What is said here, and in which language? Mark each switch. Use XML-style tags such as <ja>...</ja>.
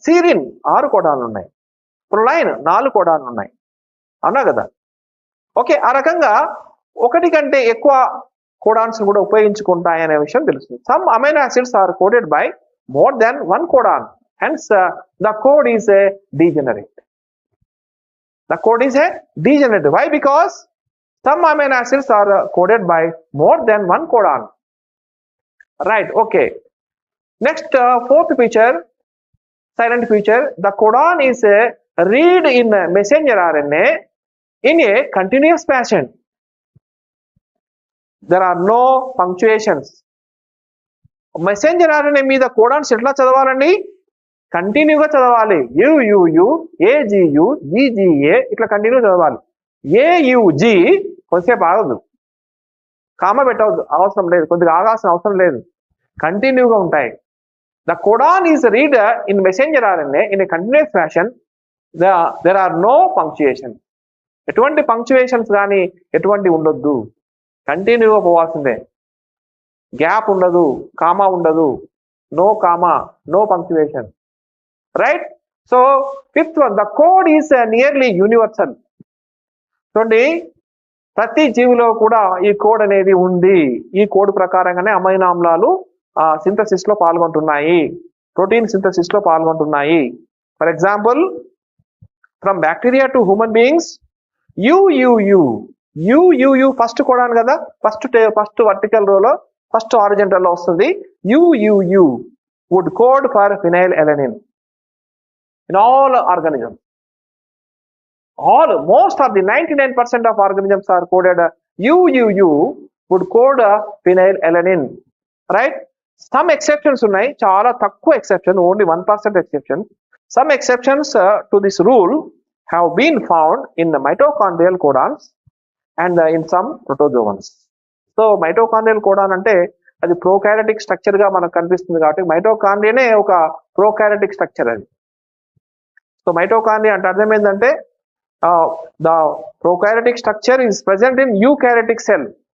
<te>సీరిన్ 6 కోడాలు ఉన్నాయి. ప్రొలైన్ 4 కోడాలు ఉన్నాయి. అవునా కదా? ఓకే, ఆ రకంగా ఒకటి కంటే ఎక్కువ కోడాన్స్ కూడా ఉపయోగించుకుంటాయి అనే విషయం తెలుస్తుంది.</te> <en>Some amino acids are coded by more than 1 codon. Hence the code is a degenerate. The code is a degenerate. Why? Because some amino acids are coded by more than 1 codon. Right, okay. Next, fourth feature, silent feature, the codon is read in messenger RNA in a continuous fashion. There are no punctuations. Messenger RNA</en> <te>మీద</te> <en>codons</en> <te>ఎట్లా చదవాలండి? కంటిన్యూగా చదవాలి. UUU, AGU, GGA ఇట్లా continue చదవాలి. AUG కొంచెంసేపు ఆగదు, కామ పెట్టవద్దు, అవసరం లేదు, కొద్దిగా ఆగాల్సిన అవసరం లేదు, కంటిన్యూగా ఉంటాయి.</te> <en>The codon is read in messenger RNA in a continuous fashion. There are no punctuation.</en> <te>ఎటువంటి పంక్చువేషన్స్ కానీ ఎటువంటి ఉండొద్దు, కంటిన్యూగా పోవాల్సిందే. గ్యాప్ ఉండదు, కామా ఉండదు,</te> <en>No comma, no punctuation. Right. So fifth one, the code is nearly universal.</en> <te>చూడండి, ప్రతి జీవిలో కూడా ఈ కోడ్ అనేది ఉంది. ఈ కోడ్ ప్రకారంగానే అమైనో ఆమ్లాలు సింథసిస్ లో పాల్గొంటున్నాయి, ప్రోటీన్ సింథసిస్ లో పాల్గొంటున్నాయి.</te> <en>for example, from bacteria to human beings, UUU</en> <te>UUU first codon కదా, ఫస్ట్ వర్టికల్ రోలో ఫస్ట్ హారిజంటల్ లో వస్తుంది.</te> <en>UUU would code for phenylalanine in all organisms. Most of the 99% of organisms are coded UUU would code phenylalanine, right? Some exceptions</en> <te>ఉన్నాయి, చాలా తక్కువ</te> <en>exception, only 1% exception. Some exceptions to this rule have been found in the mitochondrial codons and in some protozoans.</en> <te>So mitochondrial codon అంటే అది prokaryotic structure గా మనకు కనిపిస్తుంది కాబట్టి మైటోకాండ్రియానే ఒక ప్రోకారియోటిక్ స్ట్రక్చర్ అది.</te> <en>so</en> <te>మైటోకాండ్రియా అంటే అర్థం ఏంటంటే</te> <en>The prokaryotic structure is present in eukaryotic cell.</en>